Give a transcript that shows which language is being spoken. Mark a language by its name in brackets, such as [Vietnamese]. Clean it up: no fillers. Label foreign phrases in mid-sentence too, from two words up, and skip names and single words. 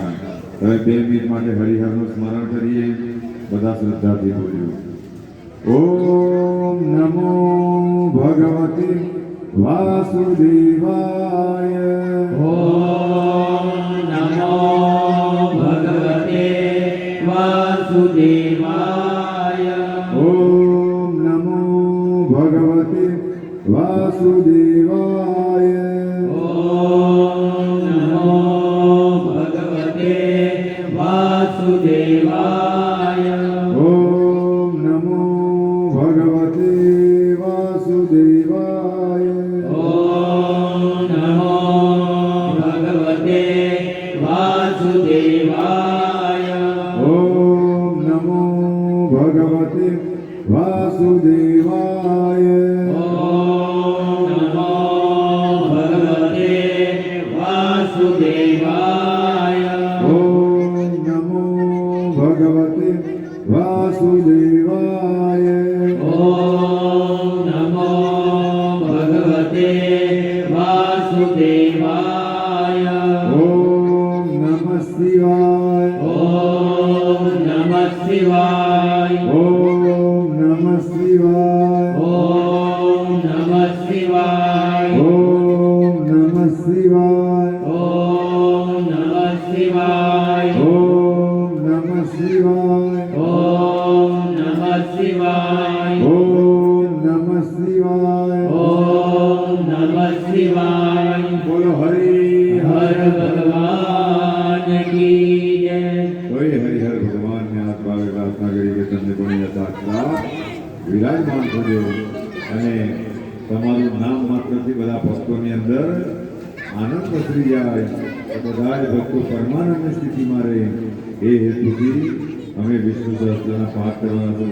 [Gujarati] હવે 2 મિનિટ માટે હરિહરનું સ્મરણ કરીએ. બધા શ્રદ્ધાથી બોલ્યો. [Sanskrit] ઓમ નમો ભગવતે વાસુદેવાય. ओम नमो भगवते वासुदेवाय ઓમ નમો ભગવતે વાસુદેવાય. ओम नमो भगवते वासुदेवाय ઓમ નમો ભગવતે વાસુદેવાય. ओम नमो भगवते वासुदेवाय ઓમ નમો ભગવતે વાસુદેવાય. ओम नमो भगवते वासुदेवाय ઓમ નમો ભગવતે વાસુદેવાય. ओम नमो भगवते वासुदेवाय ઓમ નમઃ શિવાય. ओम नमः शिवाय ઓમ નમઃ શિવાય. ओम नमः शिवाय ઓમ નમઃ શિવાય. ओम नमः शिवाय ઓમ નમઃ શિવાય. ओम नमः शिवाय ઓમ નમઃ શિવાય. ओम नमः शिवाय [Gujarati] બોલો હરિ [Hindi] हर भगवान की जय [Gujarati] તો યે હરિહર ભગવાન ને હાથ ભાવે પ્રાર્થના કરી કે તમને પણ સાક્ષાત વિરાજમાન થજો અને તમારું નામ માત્રથી બધા ભક્તોની અંદર આનંદ પસરી જાય. તો બધા જ ભક્તો પરમાનંદ સ્થિતિમાં રહે એ હેતુથી અમે વિષ્ણુ સહસ્ત્રના પાઠ કરવાના છે.